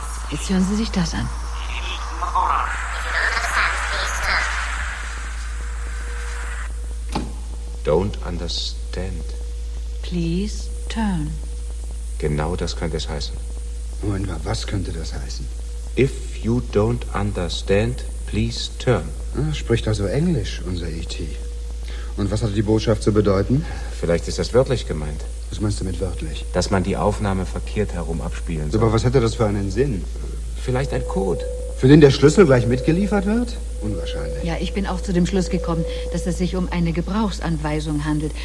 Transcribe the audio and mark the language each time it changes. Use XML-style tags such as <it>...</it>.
<de>Jetzt hören Sie sich das an.</de> <en>Don't understand. Please turn.</en> <de>Genau das könnte es heißen. Moment mal, was könnte das heißen?</de> <en>If you don't understand, please turn.</en> <de>Spricht also Englisch, unser E.T. Und was hat die Botschaft zu bedeuten? Vielleicht ist das wörtlich gemeint. Was meinst du mit wörtlich? Dass man die Aufnahme verkehrt herum abspielen soll. Aber was hätte das für einen Sinn? Vielleicht ein Code. Für den der Schlüssel gleich mitgeliefert wird? Unwahrscheinlich. Ja, ich bin auch zu dem Schluss gekommen, dass es sich um eine Gebrauchsanweisung handelt.</de>